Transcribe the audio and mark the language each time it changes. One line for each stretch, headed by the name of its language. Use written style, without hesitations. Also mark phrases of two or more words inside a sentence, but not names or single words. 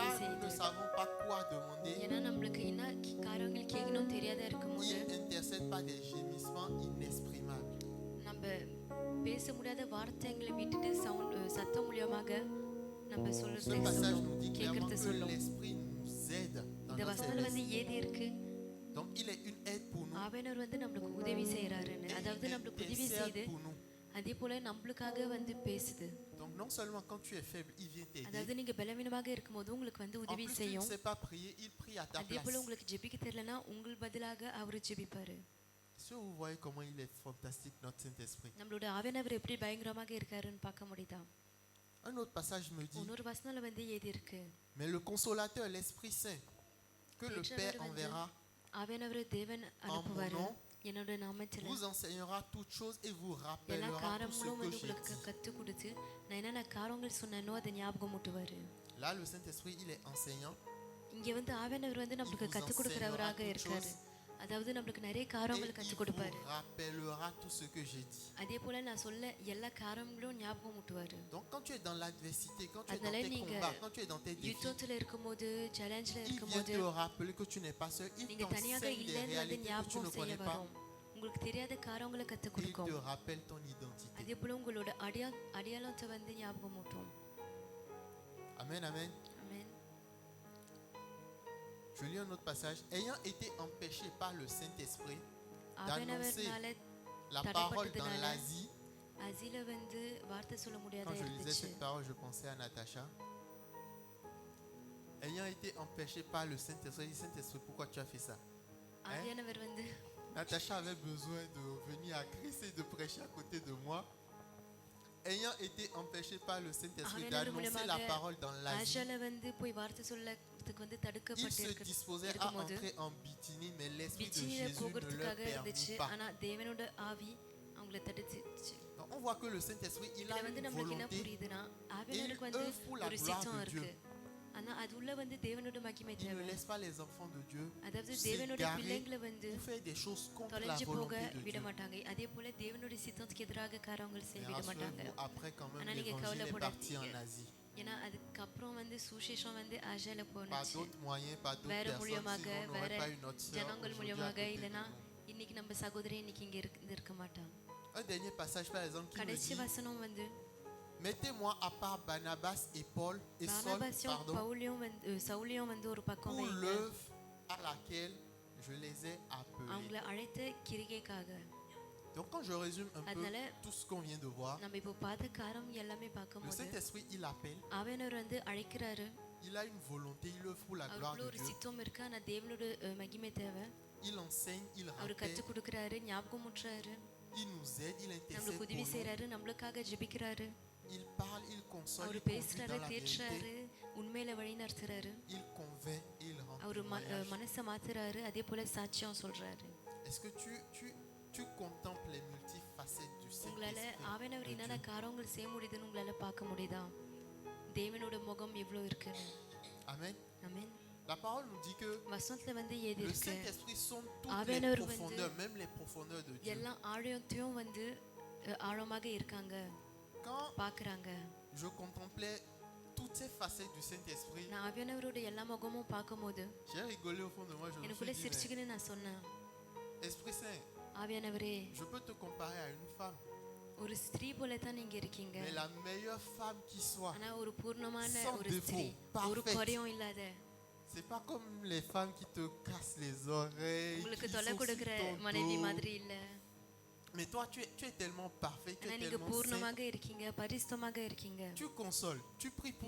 French: Car nous ne
Tamil: செய்யுது.
French: savons pas quoi demander,
Tamil: ஏன்னா நம்மளுக்கு என்ன காரியங்கள் கேட்கணும் தெரியாத இருக்கும்போது
French: il intercède par des gémissements inexprimables.
Tamil: நம்ம பேச முடியாத வார்த்தைகளை விட்டுட்டு சத்தம் மூலியமாக நம்ம
French: Ce
Tamil: சொல்றது
French: passage
Tamil: சொல்லும்,
French: nous dit clairement
Tamil: கேட்கறது
French: que
Tamil: சொல்லும்.
French: l'Esprit nous aide dans
Tamil: இந்த
French: notre
Tamil: வசனம் வந்து
French: faiblesse.
Tamil: ஏதி இருக்கு,
French: Donc, il est une aide pour nous.
Tamil: ஆவியானவர் வந்து நம்மளுக்கு உதவி செய்யறாருன்னு,
French: Et
Tamil: அதாவது
French: il
Tamil: நம்மளுக்கு உதவி
French: intercède
Tamil: செய்து
French: pour nous.
Tamil: அதே போல நம்மளுக்காக வந்து பேசுது.
French: Donc, non seulement quand tu es faible, il vient t'aider.
Tamil: அதாவது நீங்க பலவீனமாக இருக்கும்போது உங்களுக்கு வந்து
French: En
Tamil: உதவி
French: plus, tu ne
Tamil: செய்யும்.
French: sais pas prier, il prie à ta
Tamil: அதே
French: place.
Tamil: போல உங்களுக்கு ஜெபிக்க தெரியலனா உங்கள் பதிலாக அவர் ஜெபிப்பாரு.
French: Est-ce que vous voyez comment il est fantastique, notre Saint-Esprit?
Tamil: நம்மளோட ஆவியானவர் எப்படி பயங்கரமாக இருக்காருன்னு பார்க்க முடியுதா?
French: Un autre passage me dit,
Tamil: இன்னொரு வசனத்துல வந்து ஏதி இருக்கு,
French: mais le consolateur, l'Esprit Saint, que le Père enverra
Tamil: ஆவியானவர் தேவன்
French: en mon
Tamil: அனுப்புவாரு
French: nom,
Tamil: என்னோட நாமத்துல
French: vous enseignera toutes choses et vous
Tamil: எல்லா
French: rappellera tout ce
Tamil: காரியங்களும்
French: que
Tamil: வந்து
French: j'ai
Tamil: உங்களுக்கு
French: dit.
Tamil: கத்து கொடுத்து நான் என்னென்ன காரியங்கள் சொன்னேனோ அதை ஞாபகம் ஊட்டுவாரு.
French: Là, le Saint-Esprit, il est enseignant.
Tamil: இங்க வந்து ஆவியானவர் வந்து நம்மளுக்கு
French: vous
Tamil: கத்து கொடுக்கிறவராக
French: enseignera
Tamil: இருக்காரு.
French: toutes
Tamil: அதாவது நம்மளுக்கு நிறைய
French: Et
Tamil: காரியங்கள்
French: il
Tamil: கத்து
French: vous
Tamil: கொடுப்பாரு.
French: rappellera tout ce que j'ai dit.
Tamil: அதே போல நான் சொல்ல எல்லா காரியங்களும் ஞாபகம் ஊட்டுவாரு.
French: Donc, quand tu es dans l'adversité, quand tu es dans
Tamil: அதனால
French: tes
Tamil: நீங்க
French: combats, quand tu es dans tes défis,
Tamil: யுத்தத்துல இருக்கும்போது சேலஞ்சில்
French: il vient
Tamil: இருக்கும்போது
French: te rappeler que tu n'es pas seul. Il
Tamil: நீங்க தனியாக
French: t'enseigne des
Tamil: இல்லைன்னு வந்து
French: réalités que tu ne
Tamil: ஞாபகம் செய்ய
French: connais pas.
Tamil: வரும். உங்களுக்கு தெரியாத காரியங்களை கத்து
French: Il
Tamil: கொடுக்கும்.
French: te rappelle ton identité.
Tamil: அதே போல உங்களோட அடையாளத்தை வந்து ஞாபகம் ஊட்டும்.
French: Amen, amen.
Tamil: ஆமென்.
French: Je lis un autre passage. Ayant été empêché par le Saint-Esprit d'annoncer
Tamil: ஆவியானவர்னால
French: la parole dans l'Asie,
Tamil: அசில வந்து வார்த்தை சொல்ல முடியாத
French: quand je lisais
Tamil: இருந்துச்சு.
French: cette parole, je pensais à Natacha. Ayant été empêché par le Saint-Esprit, Saint-Esprit, pourquoi tu as fait ça?
Tamil: ஆவியானவர் வந்து
French: Natacha avait besoin de venir à Christ et de prêcher à côté de moi. Ayant été empêché par le Saint-Esprit d'annoncer la parole dans l'Asie,
Tamil: ஆஷால வந்து போய் வார்த்தை சொல்லறதுக்கு வந்து
French: il
Tamil: தடுக்கப்பட்டு
French: se disposait à entrer en Bithynie, mais l'Esprit de
Tamil: பிச்சினில
French: Jésus ne leur
Tamil: போகிறதுக்காக இருந்துச்சு,
French: permit pas.
Tamil: ஆனா தேவனோட ஆவி அவங்கள தடுத்துச்சு.
French: Donc, on voit que le Saint-Esprit, il
Tamil: இதுல
French: a
Tamil: வந்து
French: une
Tamil: நம்மளுக்கு என்ன
French: volonté
Tamil: புரியுதுன்னா
French: et il
Tamil: ஆவியானவருக்கு வந்து
French: œuvre pour la
Tamil: ஒரு
French: gloire
Tamil: சித்தம்
French: de Dieu.
Tamil: இருக்கு, ஆனா அது உள்ள வந்து தேவனோட மகிமை
French: Il ne
Tamil: தேவை.
French: laisse pas les enfants de Dieu
Tamil: அதாவது தேவனோட
French: s'égarer
Tamil: பிள்ளைங்களை வந்து
French: ou faire des choses contre la
Tamil: தொலைஞ்சு போக
French: volonté de
Tamil: விட
French: Dieu.
Tamil: மாட்டாங்க. அதே போல தேவனோட சித்தத்துக்கு எதிராக காரியங்கள் செய்ய
French: Mais
Tamil: விட மாட்டாங்க.
French: rassurez-vous, après quand même,
Tamil: ஆனா நீங்க
French: l'évangile est parti en
Tamil: கவலைப்படாதீங்க.
French: Asie.
Tamil: ஏன்னா அதுக்கப்புறம் வந்து சுசேஷம் வந்து ஆஷால
French: Par
Tamil: போனுச்சு.
French: d'autres moyens, par d'autres
Tamil: வேற
French: personnes,
Tamil: மூலியமாக
French: sinon on
Tamil: வேற
French: n'aurait pas eu notre sœur
Tamil: ஜனங்கள்
French: aujourd'hui à
Tamil: மூலியமாக
French: côté de
Tamil: இல்லைன்னா
French: nous.
Tamil: இன்னைக்கு நம்ம சகோதரி இன்னைக்கு இங்க இருக்க மாட்டாங்க.
French: Un dernier passage par exemple qui me
Tamil: கடைசி
French: dit,
Tamil: வசனம் வந்து
French: mettez-moi à part Barnabas et Paul et Saul,
Tamil: பர்னபாஸையும்
French: pardon,
Tamil: பவுலையும் வந்து சவுலையும் வந்து ஒரு பக்கம்
French: pour
Tamil: வைங்க,
French: l'œuvre à laquelle je les ai appelés.
Tamil: அவங்கள அழைத்த கிரிகைக்காக.
French: Donc quand je résume un peu
Tamil: அதனால
French: tout ce qu'on vient de voir,
Tamil: நம்ம இப்போ பார்த்த காரம் எல்லாமே
French: le
Tamil: பார்க்கும்போது
French: Saint-Esprit, il appelle,
Tamil: ஆவியானவர் வந்து அழைக்கிறாரு.
French: il a une volonté, il œuvre pour la gloire
Tamil: அவருக்குள்ள
French: de
Tamil: ஒரு
French: Dieu.
Tamil: சித்தம் இருக்கு, ஆனா தேவனோட மகிமை தேவை.
French: Il enseigne, il
Tamil: அவர்
French: rappelle,
Tamil: கத்து கொடுக்கறாரு, ஞாபகம் ஊட்டுறாரு,
French: il nous aide, il intercède
Tamil: நம்மளுக்கு
French: pour
Tamil: உதவி
French: nous.
Tamil: செய்யறாரு, நம்மளுக்காக ஜெபிக்கிறாரு,
French: Il parle, il console,
Tamil: அவர்
French: il conduit
Tamil: பேசுறாரு,
French: dans la
Tamil: தேற்றுறாரு,
French: vérité,
Tamil: உண்மையில வழி நடத்துறாரு,
French: il convainc et il rend
Tamil: அவர்
French: témoignage.
Tamil: மனசை மாத்துறாரு, அதே போல சாட்சியம் சொல்றாரு.
French: Est-ce que tu contemples les multifacettes du
Tamil: உங்களால
French: Saint-Esprit
Tamil: ஆவியானவர்
French: de
Tamil: என்னென்ன
French: Dieu?
Tamil: காரியங்கள் செய்ய முடியுதுன்னு உங்களால பார்க்க முடியுதா? தேவனோட முகம் எவ்வளவு இருக்குன்னு.
French: Amen.
Tamil: ஆமென்.
French: La parole nous dit que
Tamil: வசனத்துல வந்து ஏதி
French: le
Tamil: இருக்கு,
French: Saint-Esprit sonde toutes les
Tamil: ஆவியானவர் வந்து
French: profondeurs, même les profondeurs de Dieu.
Tamil: எல்லா ஆழத்தையும் வந்து ஆழமாக இருக்காங்க,
French: Quand
Tamil: பார்க்கறாங்க.
French: je contemplais toutes ces facettes du Saint-Esprit,
Tamil: நான் ஆவியானவரோட எல்லா முகமும் பார்க்கும்போது
French: j'ai rigolé au fond de moi. Je me
Tamil: எனக்குள்ள
French: suis dit,
Tamil: சிரிச்சுக்கின்னு நான் சொன்னேன்,
French: mais Esprit Saint,
Tamil: ஆவியானவரே,
French: je peux te comparer à une femme,
Tamil: ஒரு ஸ்திரீ போல தான் நீங்க இருக்கீங்க.
French: mais la meilleure femme qui soit.
Tamil: ஆனா ஒரு பூர்ணமான
French: Sans
Tamil: ஒரு ஸ்திரீ,
French: défaut,
Tamil: ஒரு
French: parfaite.
Tamil: குறையும் இல்லாத,
French: C'est pas comme les femmes qui te cassent les oreilles,
Tamil: உங்களுக்கு
French: qui
Tamil: தொல்லை
French: sont sur
Tamil: கொடுக்கிற
French: ton
Tamil: மனைவி
French: dos.
Tamil: மாதிரி இல்ல.
French: Mais toi, tu es tellement parfait, tu
Tamil: ஆனா
French: es
Tamil: நீங்க
French: tellement saint.
Tamil: பூர்ணமாக இருக்கீங்க, பரிசுத்தமாக இருக்கீங்க.
French: Tu consoles, tu pries pour